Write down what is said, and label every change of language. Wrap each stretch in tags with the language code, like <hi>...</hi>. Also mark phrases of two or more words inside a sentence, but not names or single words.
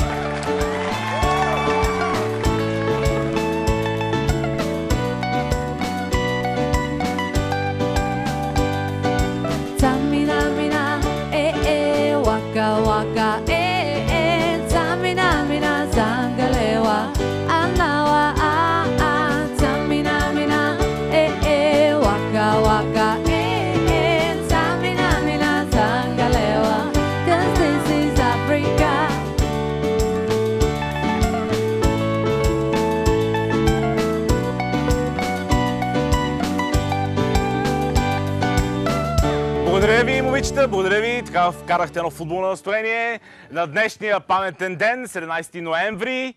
<en>Waka zamina mina zangalewa anawa zamina mina waka zamina mina zangalewa 'cause this is Africa.</en> <bg>Благодаря ви, момичета, благодаря ви. Така вкарахте едно футболно настроение на днешния паметен ден, 17 ноември.</bg>